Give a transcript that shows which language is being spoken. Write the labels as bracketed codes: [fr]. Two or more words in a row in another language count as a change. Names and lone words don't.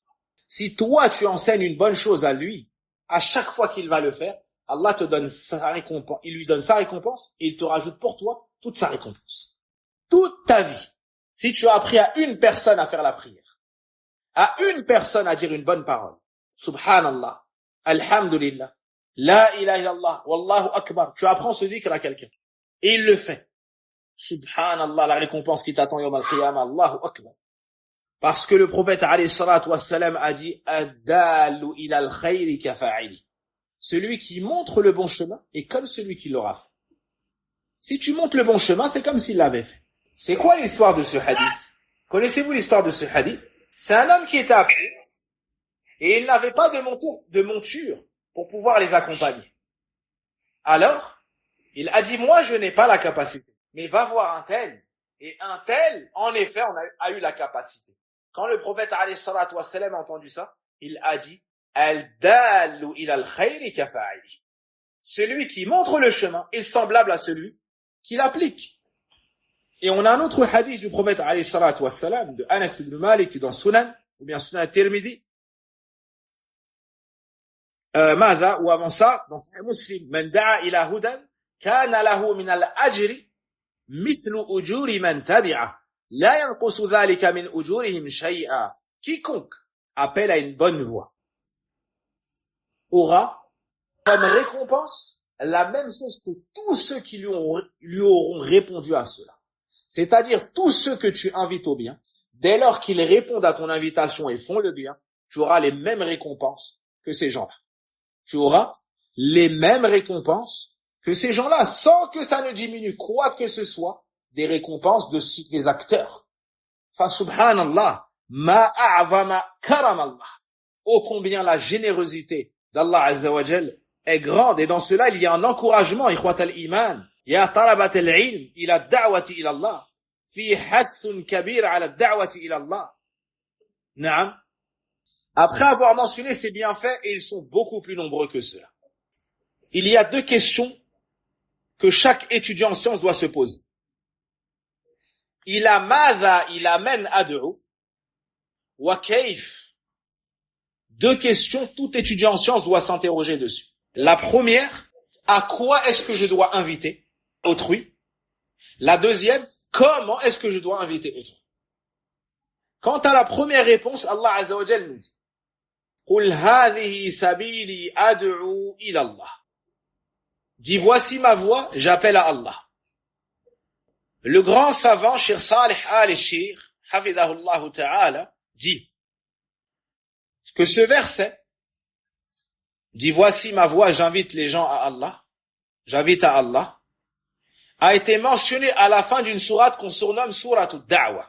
[fr] Si toi, tu enseignes une bonne chose à lui, à chaque fois qu'il va le faire, Allah te donne sa récompense, il lui donne sa récompense et il te rajoute pour toi toute sa récompense. Toute ta vie. Si tu as appris à une personne à faire la prière, à une personne à dire une bonne parole, [ar] سبحان الله، الحمد لله، لا إله إلا الله، والله أكبر, [fr] tu apprends ce dhikr à quelqu'un et il le fait. Subhanallah, la récompense qui t'attend [ar] يوم القيامة, الله أكبر. [fr] Parce que le prophète [ar] عليه الصلاة والسلام [fr] a dit [ar] الدال إلى الخير كفاعله. [fr] Celui qui montre le bon chemin est comme celui qui l'aura fait. Si tu montres le bon chemin, c'est comme s'il l'avait fait. C'est quoi l'histoire de ce hadith? Connaissez-vous l'histoire de ce hadith? C'est un homme qui était appelé et il n'avait pas de monture pour pouvoir les accompagner. Alors, il a dit, moi je n'ai pas la capacité, mais va voir un tel. Et un tel, en effet, a eu la capacité. Quand le prophète [ar] عليه الصلاة والسلام [fr] a entendu ça, il a dit, [ar] الدال إلى الخير كفاعله. [fr] Celui qui montre le chemin est semblable à celui qui l'applique. Et on a un autre hadith du prophète [ar] عليه الصلاة والسلام, [fr] de Anas ibn Malik dans Sunan, ou bien Sunan Tirmidhi. [ar] Mada, [fr] ou avant ça, dans [ar] Sahih Muslim, من دعا إلى هدى، كان له من الأجر، مثل أجور من تبع. لا ينقص ذلك من أجورهم شيئا. [fr] Quiconque appelle à une bonne voie aura comme récompense la même chose que tous ceux qui lui auront répondu à cela. C'est-à-dire tous ceux que tu invites au bien, dès lors qu'ils répondent à ton invitation et font le bien, tu auras les mêmes récompenses que ces gens-là. Tu auras les mêmes récompenses que ces gens-là, sans que ça ne diminue quoi que ce soit des récompenses des acteurs. [ar] فسبحان الله، ما أعظم كرم الله. [fr] Ô combien la générosité d'Allah [ar] عز وجل [fr] est grande, et dans cela il y a un encouragement, [ar] إخوة الإيمان، يا طلبة العلم إلى الدعوة إلى الله، في هذا كبير على الدعوة إلى الله. [fr] Naam, Après avoir mentionné ces bienfaits, et ils sont beaucoup plus nombreux que cela, il y a deux questions que chaque étudiant en sciences doit se poser. [ar] إلى ماذا إلى من أدعو وكيف. [fr] Deux questions, tout étudiant en sciences doit s'interroger dessus. La première, à quoi est-ce que je dois inviter autrui? La deuxième, comment est-ce que je dois inviter autrui? Quant à la première réponse, Allah [ar] عز وجل [fr] nous dit: [ar] قل هذه سبيلي أدعو إلى الله. [fr] Dis, voici ma voix, j'appelle à Allah. Le grand savant, Cheikh Salih al-Shir, [ar] حفظه الله تعالى, [fr] dit que ce verset, dit voici ma voix, j'invite les gens à Allah, j'invite à Allah, a été mentionné à la fin d'une sourate qu'on surnomme sourate ad-Da'wa.